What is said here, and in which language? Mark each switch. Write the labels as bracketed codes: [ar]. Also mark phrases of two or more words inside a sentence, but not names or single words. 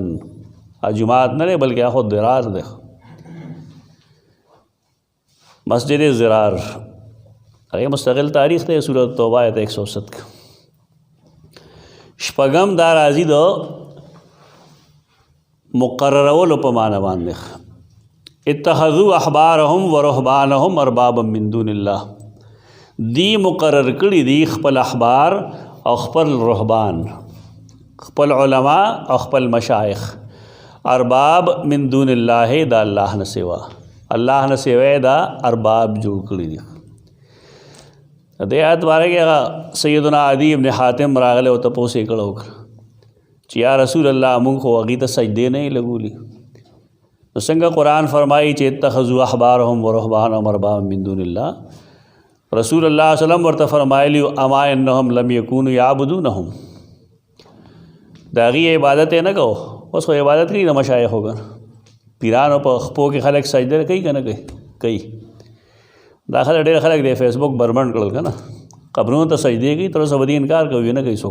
[ps] جومات نه دی بلکې هغه ضرار دی مسجد ضرار. هغه مستقل تاریخ دی سورۃ توبه آیت 107 کې. شپږم دا راځي د مقررولو په معنا باندې. [ar] اتخذوا احبارهم ورهبانهم اربابا من دون الله. [ps] دی مقرر کړي دي خپل احبار او خپل رهبان خپل علما او خپل مشایخ [ar] ارباب من دون الله [ps] دا الله نه سوا، الله نه سوا دا ارباب جوړ کړي دي. د آیت باره کې سیدنا عدی ابن حاتم راغله او تپوس یې کړو چې یا رسول الله موږ خو هغې ته سجدې نه یې لګولي، نو څنګه قرآن فرمایي چې [ar] اتخذوا احبارهم ورهبانهم اربابا من دون الله. [ps] رسول الله صلی الله علیه وسلم ورته فرمایلی [ar] اما انهم لم یکونوا یعبدونهم، [ps] د هغې عبادت یې نه کو. اوس خو عبادت کوي د مشایخو ګر پیرانو په خپو کې خلک سجده کوي که نه کوي. دا خلک ډېر خلک دی فیسبک بربند کړل که نه، قبرونو ته سجدې کوي، تر اوسه به دې انکار کوي نه کوي څوک.